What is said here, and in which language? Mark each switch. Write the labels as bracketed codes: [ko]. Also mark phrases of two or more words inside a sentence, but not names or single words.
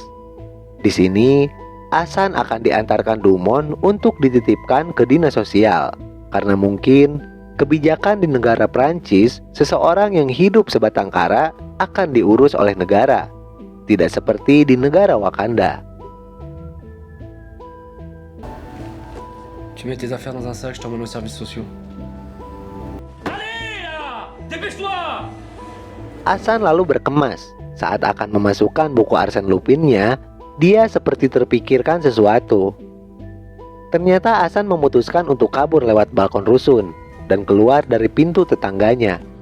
[id] Di sini, Hasan akan diantarkan Dumont untuk dititipkan ke dinas sosial karena mungkin kebijakan di negara Prancis, seseorang yang hidup sebatang kara akan diurus oleh negara, tidak seperti di negara Wakanda. [fr] Tu mets tes affaires dans un sac, je t'emmène aux services sociaux. [id] Hasan lalu berkemas. Saat akan memasukkan buku Arsène Lupin-nya, dia seperti terpikirkan sesuatu. Ternyata Hasan memutuskan untuk kabur lewat balkon rusun dan keluar dari pintu tetangganya.